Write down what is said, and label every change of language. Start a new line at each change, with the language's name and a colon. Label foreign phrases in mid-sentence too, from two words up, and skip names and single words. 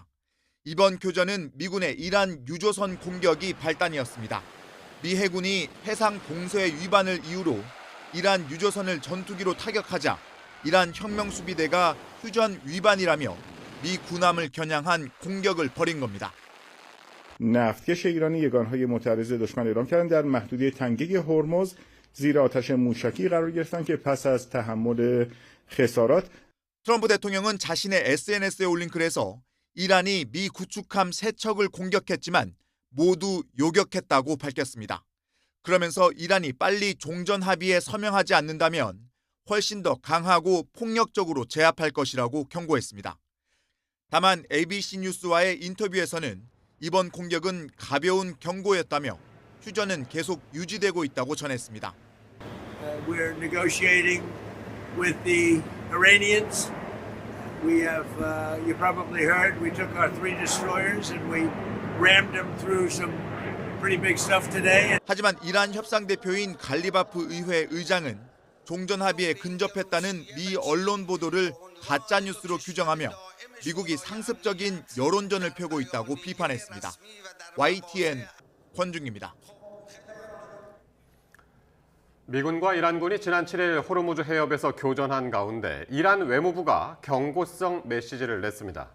Korean: 이번 교전은 미군의 이란 유조선 공격이 발단이었습니다. 미 해군이 해상 동서의 위반을 이유로 이란 유조선을 전투기로 타격하자 이란 혁명수비대가 휴전 위반이라며 미 군함을 겨냥한 공격을 벌인 겁니다.
Persian: نفتکش ایرانی یگانهای معترض دشمن اعلام کردند در محدوده تنگه هرمز زیر آتش موشکی قرار گرفتند که پس از تحمل خسارات
Korean: 트럼프 대통령은 자신의 SNS에 올린 글에서 이란이 미 구축함 3척을 공격했지만 모두 요격했다고 밝혔습니다. 그러면서 이란이 빨리 종전 합의에 서명하지 않는다면 훨씬 더 강하고 폭력적으로 제압할 것이라고 경고했습니다. 다만 ABC 뉴스와의 인터뷰에서는 이번 공격은 가벼운 경고였다며 휴전은 계속 유지되고 있다고 전했습니다.
English: We're negotiating with the Iranians. We have, you probably heard, we took our 3 destroyers and we rammed them through some pretty big stuff today.
Korean: 하지만 이란 협상 대표인 갈리바프 의회 의장은 종전 합의에 근접했다는 미 언론 보도를 가짜 뉴스로 규정하며 미국이 상습적인 여론전을 펴고 있다고 비판했습니다. YTN 권중입니다. 미군과 이란군이 지난 7일 호르무즈 해협에서 교전한 가운데 이란 외무부가 경고성 메시지를 냈습니다.